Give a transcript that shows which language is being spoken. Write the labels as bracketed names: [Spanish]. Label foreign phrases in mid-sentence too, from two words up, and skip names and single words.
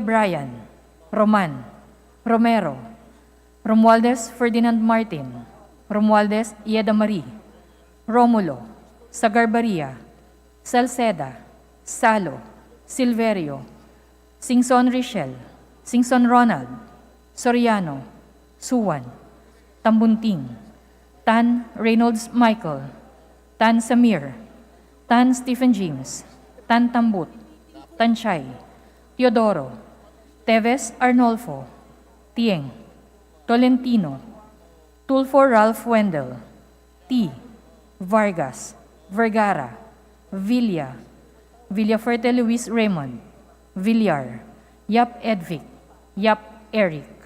[English] Brian, Roman, Romero, Romualdez Ferdinand Martin, Romualdez Ieda Marie, Romulo, Sagarbaria, Salceda, Salo, Silverio, Singson Richel, Singson Ronald, Soriano, Suwan, Tambunting, Tan Reynolds Michael, Tan Samir, Tan Stephen James, Tan Tambut, Tanchay, Teodoro, Teves Arnolfo, Tieng, Tolentino, Tulfo Ralph Wendell, T. Vargas, Vergara, Villa, Villafuerte Luis Raymond, Villar, Yap Edvic, Yap Eric.